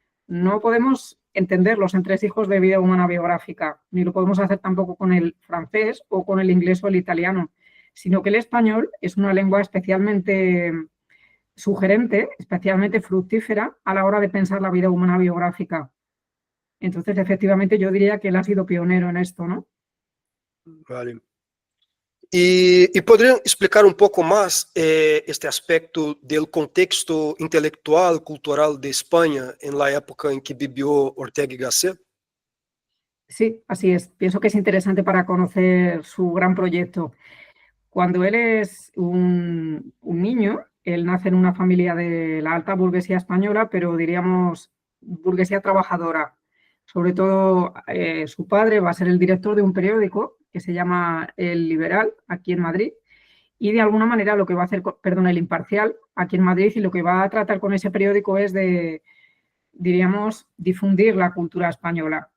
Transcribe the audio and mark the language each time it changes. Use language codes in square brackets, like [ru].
[es] no podemos entender los entresijos de vida humana biográfica, ni lo podemos hacer tampoco con el francés o con el inglés o el italiano, sino que el español es una lengua especialmente sugerente, especialmente fructífera a la hora de pensar la vida humana biográfica. Entonces, efectivamente, yo diría que él ha sido pionero en esto, ¿no? Vale. [pt] E poderiam explicar um pouco mais este aspecto do contexto intelectual, cultural de Espanha na época em que viveu Ortega y Gasset? [es] Sí, así es. Pienso que es interesante para conocer su gran proyecto. Cuando él es un niño, él nace en una familia de la alta burguesía española, pero diríamos burguesía trabajadora. Sobre todo su padre va a ser el director de un periódico que se llama El Liberal, aquí en Madrid, y de alguna manera lo que va a hacer, perdón, El Imparcial, aquí en Madrid, y lo que va a tratar con ese periódico es de, diríamos, difundir la cultura española.